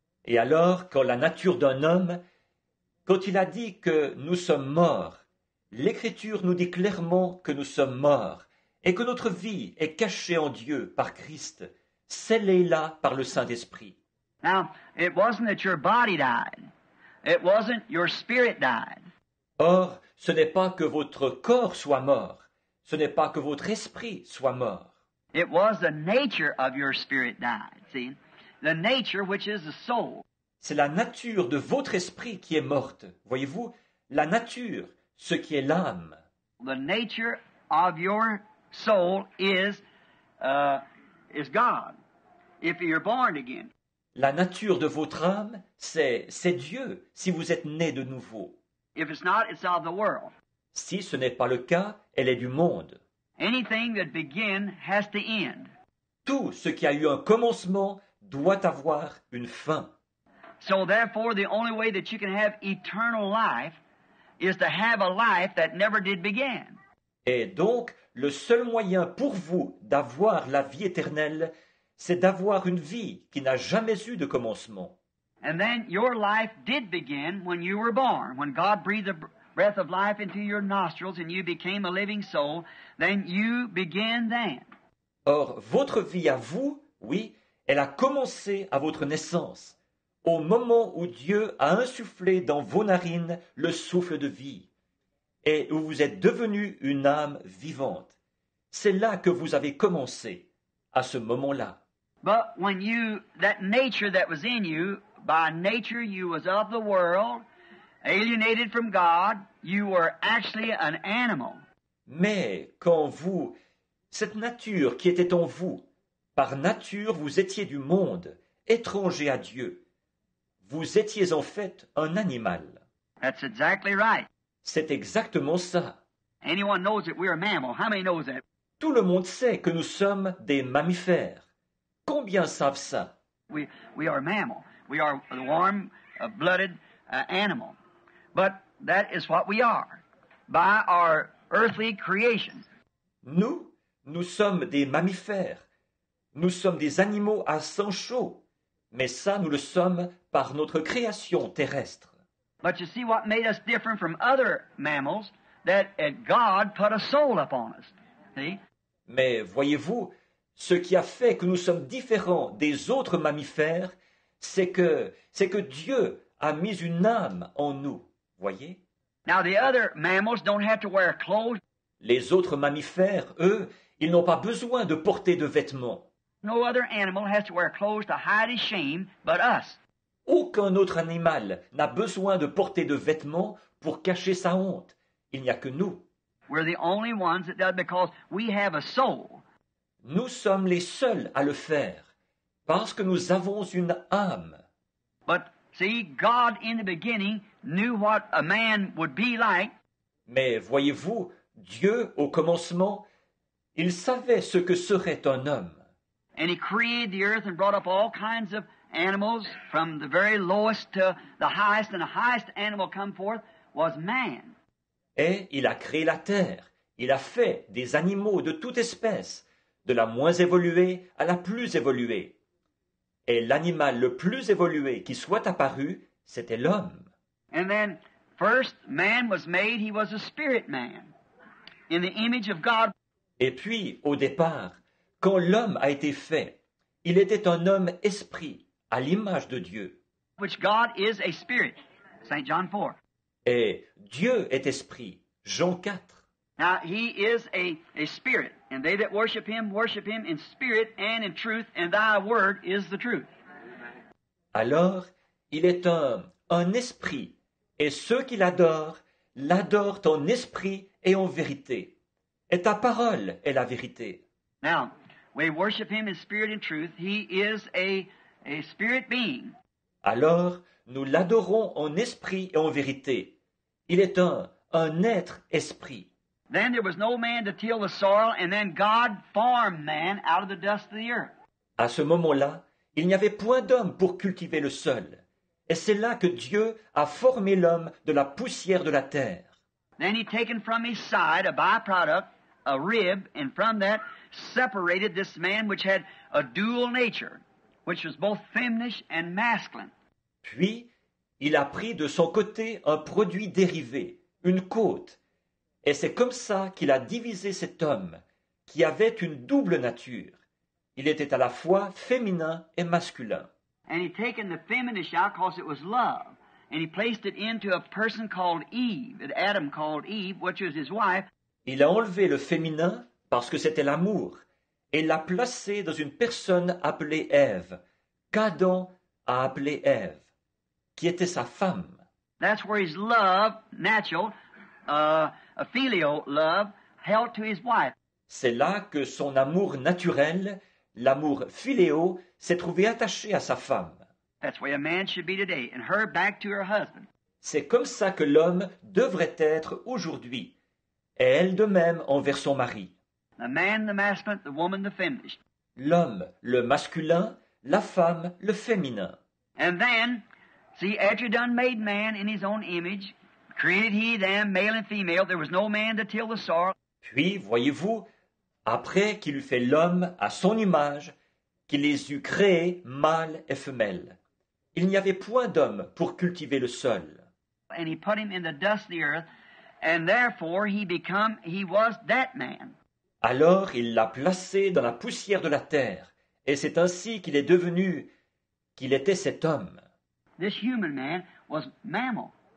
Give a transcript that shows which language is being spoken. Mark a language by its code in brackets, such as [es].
[fr] Et alors, quand la nature d'un homme, quand il a dit que nous sommes morts, l'Écriture nous dit clairement que nous sommes morts et que notre vie est cachée en Dieu par Christ, scellée là par le Saint-Esprit. [en] Now, it wasn't that your body died. It wasn't your spirit died. [fr] Or, ce n'est pas que votre corps soit mort, ce n'est pas que votre esprit soit mort. [en] It was the nature of your spirit died, see? The nature which is the soul. [fr] C'est la nature de votre esprit qui est morte. Voyez-vous, la nature, ce qui est l'âme. [en] The nature of your soul is God, if you're born again. [fr] La nature de votre âme, c'est Dieu, si vous êtes né de nouveau. [en] If it's not, it's of the world. [fr] Si ce n'est pas le cas, elle est du monde. [en] Anything that begins has to end. [fr] Tout ce qui a eu un commencement doit avoir une fin. [en] So therefore, the only way that you can have eternal life is to have a life that never did begin. [fr] Et donc, le seul moyen pour vous d'avoir la vie éternelle, c'est d'avoir une vie qui n'a jamais eu de commencement. [en] And then your life did begin when you were born. When God breathed the breath of life into your nostrils and you became a living soul, then you began then. [fr] Or, votre vie à vous, oui, elle a commencé à votre naissance, au moment où Dieu a insufflé dans vos narines le souffle de vie, et où vous êtes devenu une âme vivante. C'est là que vous avez commencé, à ce moment-là. [en] But when that nature that was in you, by nature you was of the world, alienated from God, you were actually an animal. [fr] Mais quand vous, cette nature qui était en vous, par nature vous étiez du monde, étranger à Dieu, vous étiez en fait un animal. [en] That's exactly right. [fr] C'est exactement ça. [en] Anyone knows that we're a mammal. How many knows that? [fr] Tout le monde sait que nous sommes des mammifères. Combien savent ça? [en] We are a mammal. We are a warm-blooded animal. But that is what we are by our earthly creation. [fr] Nous sommes des mammifères. Nous sommes des animaux à sang chaud. Mais ça, nous le sommes par notre création terrestre. [en] But you see what made us different from other mammals? That God put a soul upon us. See? [fr] Mais voyez-vous, ce qui a fait que nous sommes différents des autres mammifères, c'est que Dieu a mis une âme en nous. Voyez? [en] Now the other mammals don't have to wear clothes. [fr] Les autres mammifères, eux, ils n'ont pas besoin de porter de vêtements. [en] No other animal has to wear clothes to hide his shame but us. [fr] Aucun autre animal n'a besoin de porter de vêtements pour cacher sa honte. Il n'y a que nous. [en] We're the only ones that does because we have a soul. [fr] Nous sommes les seuls à le faire, parce que nous avons une âme. [en] But see, God in the beginning knew what a man would be like. [fr] Mais voyez-vous, Dieu, au commencement, il savait ce que serait un homme. [en] And he created the earth and brought up all kinds of animals from the very lowest to the highest, and the highest animal come forth was man. [fr] Et il a créé la terre, il a fait des animaux de toute espèce, de la moins évoluée à la plus évoluée. Et l'animal le plus évolué qui soit apparu, c'était l'homme. [en] And then first man was made, he was a spirit man, in the image of God. [fr] Et puis, au départ, quand l'homme a été fait, il était un homme esprit, à l'image de Dieu. [en] Which God is a spirit, St. John 4. [fr] Et Dieu est esprit, Jean 4. [en] Now, he is a spirit, and they that worship him in spirit and in truth, and thy word is the truth. [fr] Alors, il est un esprit, et ceux qui l'adorent en esprit et en vérité. Et ta parole est la vérité. [en] Now, we worship him in spirit and truth. He is a spirit being. [fr] Alors, nous l'adorons en esprit et en vérité. Il est un être esprit. [en] Then there was no man to till the soil, and then God formed man out of the dust of the earth. [fr] À ce moment-là, il n'y avait point d'homme pour cultiver le sol. Et c'est là que Dieu a formé l'homme de la poussière de la terre. [en] Then he taken from his side a byproduct, a rib, and from that separated this man which had a dual nature, which was both feminine and masculine. [fr] Puis, il a pris de son côté un produit dérivé, une côte, et c'est comme ça qu'il a divisé cet homme, qui avait une double nature. Il était à la fois féminin et masculin. [en] And he taken the feminine out because it was love. And he placed it into a person called Eve, Adam called Eve, which was his wife. [fr] Il a enlevé le féminin parce que c'était l'amour, et l'a placé dans une personne appelée Ève, qu'Adam a appelée Ève, qui était sa femme. [en] That's where his love, natural, a filial love, held to his wife. [fr] C'est là que son amour naturel, l'amour philéo, s'est trouvé attaché à sa femme. [en] That's where a man should be today, and her back to her husband. [fr] C'est comme ça que l'homme devrait être aujourd'hui, et elle de même envers son mari. [en] The man, the masculine, the woman, the feminine. [fr] L'homme, le masculin, la femme, le féminin. [en] And then, see, after he done made man in his own image, created he them, male and female, there was no man to till the soil. [fr] Puis, voyez-vous, après qu'il eut fait l'homme à son image, qu'il les eut créés, mâles et femelles, il n'y avait point d'homme pour cultiver le sol. [en] And he put him in the dust of the earth, and therefore he was that man. [fr] Alors il l'a placé dans la poussière de la terre, et c'est ainsi qu'il est devenu, qu'il était cet homme. [en] This human man was mammal.